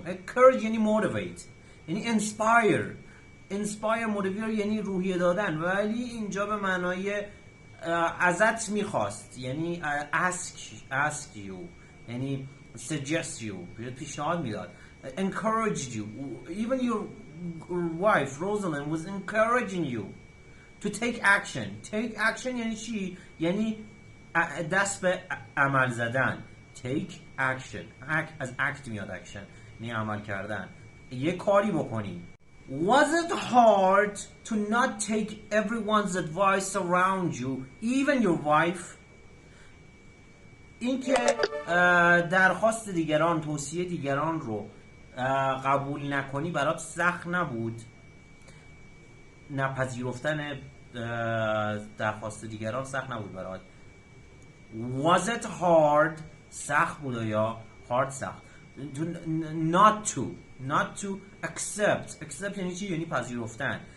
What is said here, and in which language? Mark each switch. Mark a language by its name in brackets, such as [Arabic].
[Persian] encourage یعنی motivate یعنی [English] inspire motivate [Persian] یعنی روحیه دادن، ولی اینجا به معنای ازت میخواست، یعنی [English] ask you [Persian] یعنی [English] suggest you [Persian] پیشنهاد میداد. [English] encouraged you. Even your wife Rosalind was encouraging you to take action. take action [Persian] یعنی چی؟ یعنی دست به عمل زدن. [English] take action [Persian] از act میاد action یعنی عمل کردن، یه کاری بکنی. [English] Was it hard to not take everyone's advice around you, even your wife? [Persian] اینکه درخواست دیگران، توصیه دیگران رو قبول نکنی برات سخت نبود؟ نپذیرفتن درخواست دیگران سخت نبود برات؟ [English] Was it hard [Persian] سخت بود یا hard سخت؟ [English] not to accept [Persian] یعنی چی؟ یعنی پذیرفتن.